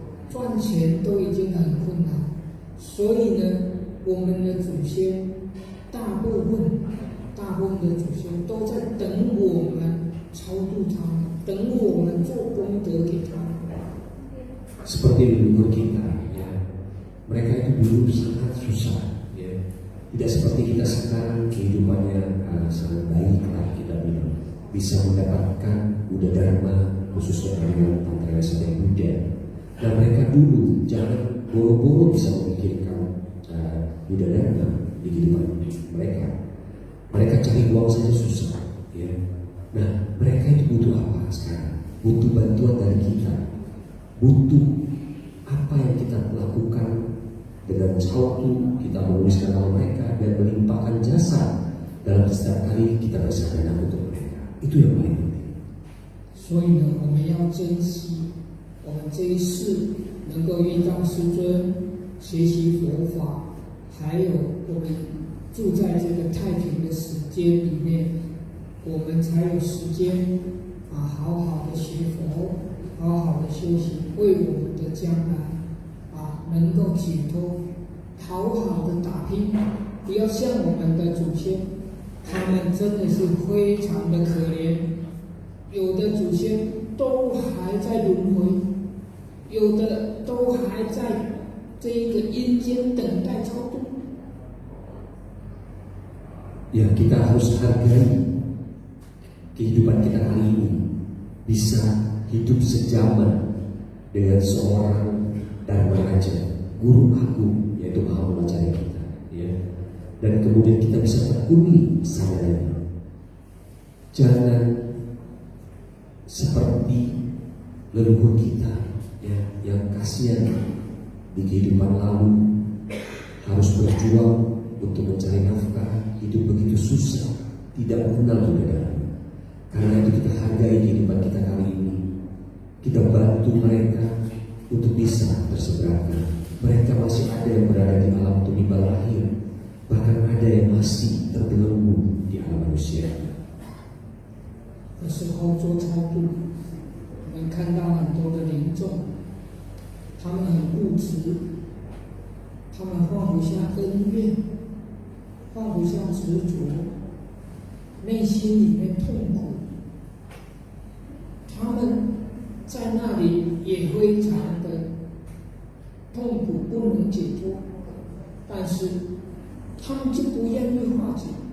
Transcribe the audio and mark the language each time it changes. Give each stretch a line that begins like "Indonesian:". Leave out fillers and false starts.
Chinese: 赚钱都已经很困难，所以呢，我们的祖先大部分的祖先都在等我们超度他们，等我们做功德给他们。
Indonesian: Seperti leluhur kita, ya, mereka itu dulu sangat susah, ya, tidak seperti kita sekarang kehidupannya sangat baik lah kita bilang, bisa mendapatkan Buddha Dharma khususnya dengan Tantra Wisata Buddha. Dan mereka dulu jangan boro-boro bisa memikirkan Buddha Dharma di kehidupan mereka. Mereka cari uang saja susah, ya. Nah, mereka itu butuh apa sekarang? Butuh bantuan dari kita, butuh apa yang kita lakukan dengan sautu, kita menuliskan nama mereka dan melimpahkan jasa dalam setiap kali kita bersadana untuk mereka. Itu yang paling penting.
Chinese: 所以呢，我们要珍惜我们这一世能够遇到师尊，学习佛法，还有我们住在这个太平的时间里面，我们才有时间好好的学佛，好好的修行，为我们的将来能够解脱，好好的打拼，不要像我们的祖先，他们真的是非常的可怜，有的祖先都还在轮回，有的都还在这一个阴间等待超度。
Indonesian: Ya, kita harus hargai kehidupan kita kali ini, bisa hidup sejaman dengan seorang Dharma Raja, Guru Agung, yaitu Mahamula Carya kita, ya. Dan kemudian kita bisa tekuni sadharanya. Jangan seperti leluhur kita, ya, yang kasihan di kehidupan lalu harus berjuang untuk mencari nafkah, hidup begitu susah, tidak mengenal Buddha. Karena itu kita hargai kehidupan kita kali ini. Kita bantu mereka, untuk bisa terseberangkan. Mereka masih ada yang berada di alam tumimbal lahir, bahkan ada yang masih terbelenggu di alam manusia.
Chinese: 有时候做超度，我们看到很多的灵众，他们很固执，他们放不下恩怨，放不下执着，内心里面痛苦，他们在那里也非常的痛苦，不能解脱，但是他们就不愿意化解。